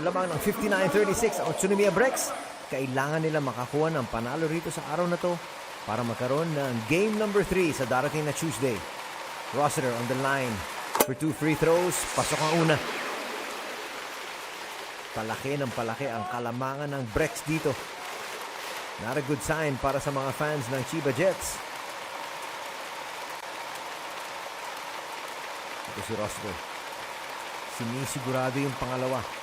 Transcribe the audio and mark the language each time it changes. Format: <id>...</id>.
<tl>Lamang ng 59-36 ang Utsunomiya Brex. Kailangan nila makakuha ng panalo rito sa araw na to para magkaroon ng game number 3 sa darating na Tuesday.</tl> <en>Rossiter on the line for 2 free throws.</en> <tl>Pasok ang una. Palaki ng palaki ang kalamangan ng Brex dito.</tl> <en>Not a good sign</en> <tl>para sa mga fans ng Chiba Jets. Ito si Rossiter. Sinisigurado yung pangalawa.</tl>